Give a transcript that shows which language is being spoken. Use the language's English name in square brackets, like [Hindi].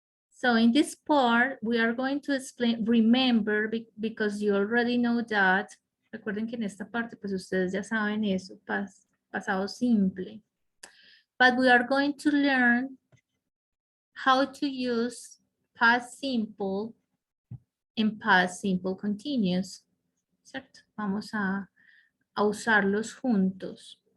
[English] So in this part, we are going to explain, remember, because you already know that. [Spanish] Recuerden que en esta parte, pues ustedes ya saben eso, pasado simple. [English] But we are going to learn how to use past simple and past simple continuous. [Spanish] ¿Cierto? Vamos a usarlos juntos.